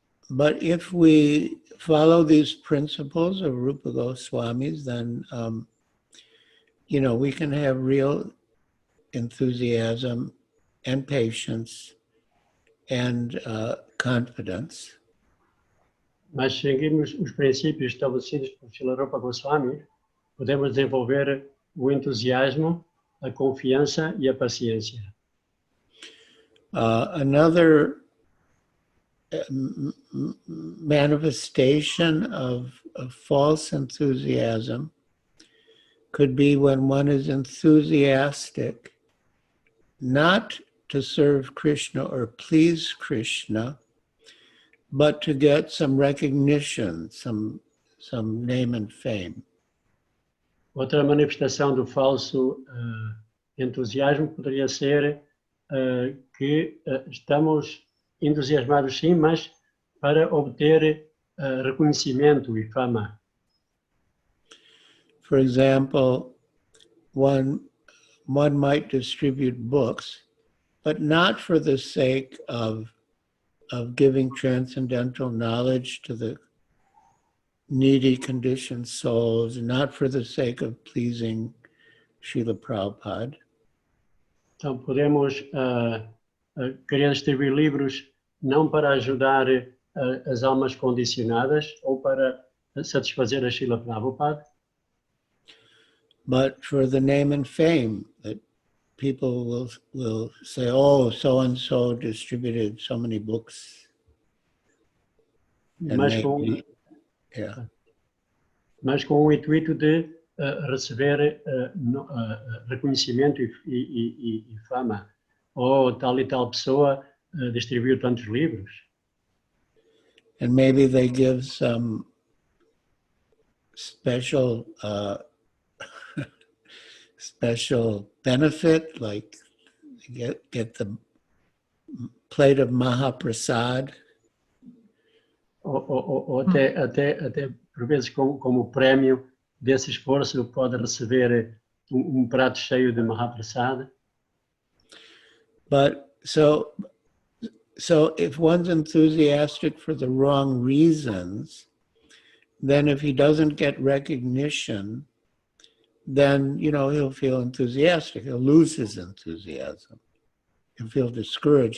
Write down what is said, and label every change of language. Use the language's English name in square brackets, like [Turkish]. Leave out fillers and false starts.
[English] But if we follow these principles of Rupa Goswamis, then we can have real enthusiasm and patience and confidence. [Portuguese] Mas seguirmos os princípios estabelecidos por Srila Rupa Goswami, podemos desenvolver o entusiasmo, a confiança e a paciência. [English] Another manifestation of false enthusiasm could be when one is enthusiastic not to serve Krishna or please Krishna, but to get some recognition, some name and fame. [Portuguese] Outra manifestação do falso entusiasmo poderia ser que estamos entusiasmados sim, mas para obter reconhecimento e fama. [English] For example, one might distribute books, but not for the sake of giving transcendental knowledge to the needy conditioned souls, not for the sake of pleasing Srila Prabhupada. [Portuguese] Então podemos querer distribuir livros não para ajudar as almas condicionadas ou para satisfazer a Srila Prabhupada, [English] but for the name and fame, that people will say, oh, so-and-so distributed so many books. [Portuguese] mas mas com o intuito de receber reconhecimento e fama. Ou tal e tal pessoa distribuiu tantos livros. [English] And maybe they give some special special benefit, like get the plate of Mahaprasad. [Portuguese] Ou até por vezes como prémio desse esforço pode receber prato cheio de Mahaprasad. [English] But so if one's enthusiastic for the wrong reasons, then if he doesn't get recognition, then, he'll feel enthusiastic. He'll lose his enthusiasm. He'll feel discouraged.